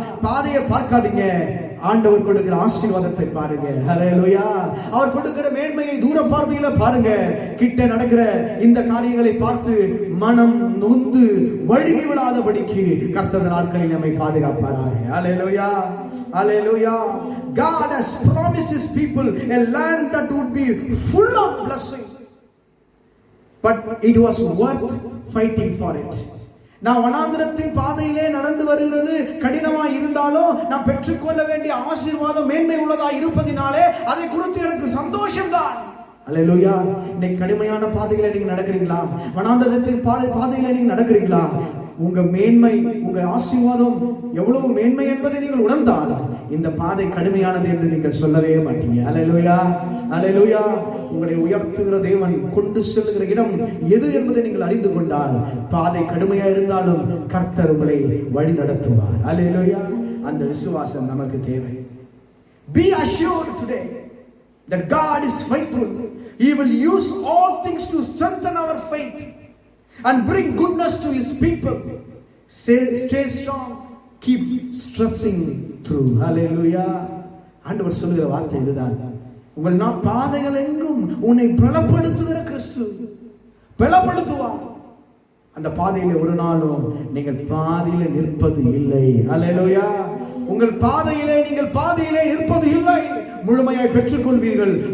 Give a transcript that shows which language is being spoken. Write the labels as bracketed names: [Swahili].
[Tamil] பாதையை பார்க்காதீங்க, ஆண்டவர் கொடுக்கிற ஆசீர்வாதத்தை பாருங்க. ஹல்லேலூயா. அவர் கொடுக்கிற மேன்மையை தூர பார்வையில பாருங்க. கிட்ட நடக்கிற இந்த காரியங்களை பார்த்து மனம் நொந்து வழுகி விடாதபடிக்கு கர்த்தர் நாட்களில் நம்மை பாதுகாப்பாராக. ஹல்லேலூயா, ஹல்லேலூயா. [English] God has promised his people a land that would be full of blessing, but it was worth fighting for it. [Tamil] நான் வனாந்திரத்தின் பாதையிலே நடந்து வருகிறது கடினமாய் இருந்தாலும் நான் பெற்றுக்கொள்ள வேண்டிய ஆசீர்வாதம் மேன்மை உள்ளதாய் இருப்பதினாலே அதை குறித்து எனக்கு சந்தோஷம்தான். அல்லேலூயா. இன்னைக்கு கடுமையான பாதையில நீங்க நடக்கிறீங்களா? வனாந்திரத்தின் பாதையில நீங்க நடக்கிறீங்களா? உங்க மேன்மை, உங்க ஆசீர்வாதம் எவ்வளவு மேன்மை என்பதை நீங்கள் உணர்ந்தால் இந்த பாதை கடுமையானது என்று நீங்கள் சொல்லவே மாட்டீங்க. அல்லேலூயா, அல்லேலூயா. உங்களை உயர்த்துகிற தேவன் கொண்டு செல்லுகிற இடம் எது என்பதை நீங்கள் அறிந்து கொண்டால் பாதை கடுமையா இருந்தாலும் கர்த்தர் உங்களை வழி நடத்துவார். அல்லேலூயா. அந்த விசுவாசம் நமக்கு தேவை. [English] Be assured today that God is faithful. He will use all things to strengthen our faith and bring goodness to His people. Stay strong. Keep stressing through. [Tamil] Hallelujah. ஆண்டவர் சொல்லுகிற வார்த்தை இதுதான். உங்கள் பாதைகள் எங்கும் உன்னை பலப்படுத்துகிற கிறிஸ்து பலப்படுத்துவார். அந்த பாதையில ஒரு நாளும் நீங்கள் பாதையில நிற்பது இல்லை. ஹல்லேலூயா. உங்கள் பாதையிலே நீங்கள் பாதையிலே நிற்பது இல்லை. முழுமையாய் பெற்றுக்கொள்வீர்கள்.